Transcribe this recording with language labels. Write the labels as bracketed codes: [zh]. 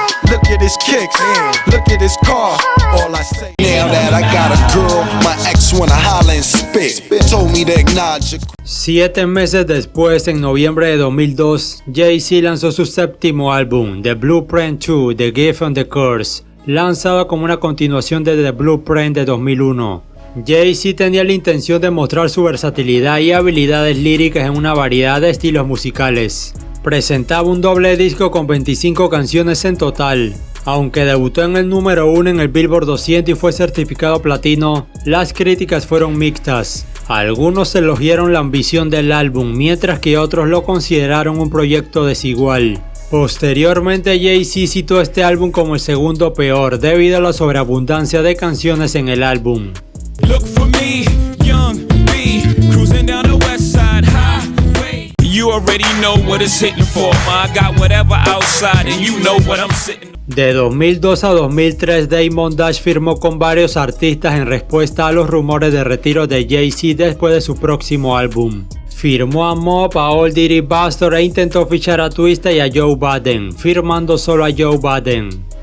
[en] Look at his kicks, look at his car. All I say now that I got a girl, my ex wanna holler and spit. Told me to acknowledge. [es] 7 meses después, en noviembre de 2002, Jay-Z lanzó su séptimo álbum, The Blueprint 2, The Gift and the Curse, lanzado como una continuación de The Blueprint de 2001. Jay-Z tenía la intención de mostrar su versatilidad y habilidades líricas en una variedad de estilos musicales. Presentaba un doble disco con 25 canciones en total. Aunque debutó en el número 1 en el Billboard 200 y fue certificado platino, las críticas fueron mixtas. Algunos elogiaron la ambición del álbum, mientras que otros lo consideraron un proyecto desigual. Posteriormente, Jay-Z citó este álbum como el segundo peor, debido a la sobreabundancia de canciones en el álbum. [en] Look for me, young B, cruising down the west side highway. You already know what it's hitting for, I got whatever outside and you know what I'm sitting. [es] De 2002 a 2003, Damon Dash firmó con varios artistas en respuesta a los rumores de retiro de Jay-Z después de su próximo álbum. Firmó a Mobb, a Old Dirty Bastard e intentó fichar a Twista y a Joe Budden, firmando solo a Joe Budden.